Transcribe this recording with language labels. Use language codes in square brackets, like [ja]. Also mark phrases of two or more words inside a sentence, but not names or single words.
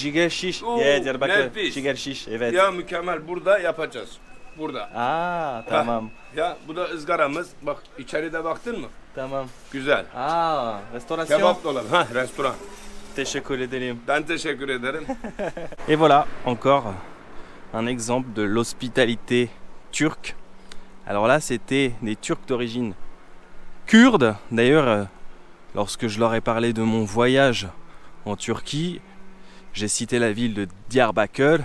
[tr] Ciğer şiş. Oo, Yeah, Diyarbakır. nefis. Ciğer şiş, evet. Ya mükemmel. Burada yapacağız. Burada. Aa, tamam. Ya bu da ızgaramız. Bak içeride baktın mı? Tamam. Güzel. Aa, restorasyon. Kebap dolabı. Ha, restoran. Teşekkür ederim. Ben teşekkür ederim. [fr] Et voilà, encore un exemple de l'hospitalité turque. Alors là, c'était des Turcs d'origine kurde. D'ailleurs, lorsque je leur ai parlé de mon voyage en Turquie, j'ai cité la ville de Diyarbakır.